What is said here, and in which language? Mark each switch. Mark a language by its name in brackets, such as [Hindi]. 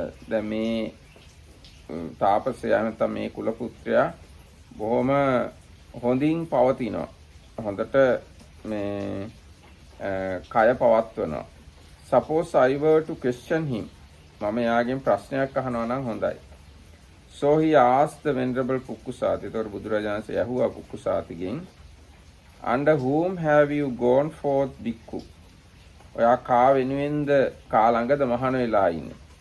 [Sinhala] දැන් මේ තාපසයා නැත්නම් මේ කුලපුත්‍රයා බොහොම හොඳින් පවතිනවා. හොඳට මේ කය පවත්වනවා. [English] Suppose I were to question him. [Sinhala] මම යාගෙන් ප්‍රශ්නයක් අහනවා නම් හොඳයි. [English] So he asked the Venerable Pukkusati. [Sinhala] එතකොට බුදුරජාණන් වහන්සේ ඇහුවා පුක්කුසාතිගෙන්, [English] under whom have you gone forth, Bhikkhu? [Sinhala] ඔයා කා වෙනුවෙන්ද කා ළඟද මහාන වෙලා ඉන්නේ?